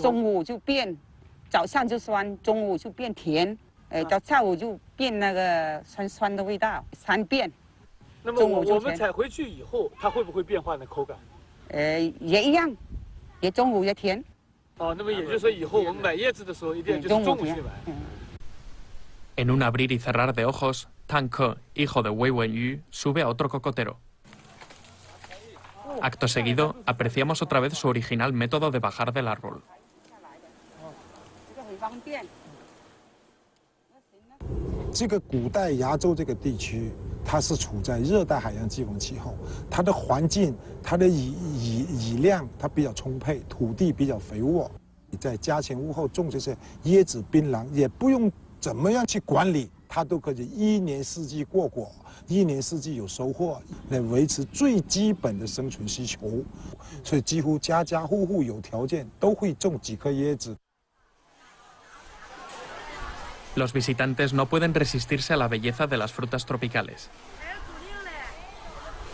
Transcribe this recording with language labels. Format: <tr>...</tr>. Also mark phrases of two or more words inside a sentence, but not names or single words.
<zh>中午就变，早上就酸，中午就变甜，到下午就变那个酸的味道，3变。那么我们采回去以后，它会不会变化呢？口感？也一样，也中午也甜。哦，那么也就是说以后我们买叶子的时候，一定就是中午去买。</zh> <es>En un abrir y cerrar de ojos, Tang Ke, hijo de Wei Wenyu, sube a otro cocotero. Acto seguido, apreciamos otra vez su original método de bajar del árbol.</es> <zh>这个古代崖州这个地区，它是处在热带海洋季风气候，它的环境、它的雨量它比较充沛，土地比较肥沃。你在家前屋后种这些椰子、槟榔，也不用怎么样去管理，它都可以1年4季过果，1年4季有收获，来维持最基本的生存需求。所以几乎家家户户有条件都会种几棵椰子。</zh> <es>Los visitantes no pueden resistirse a la belleza de las frutas tropicales.</es>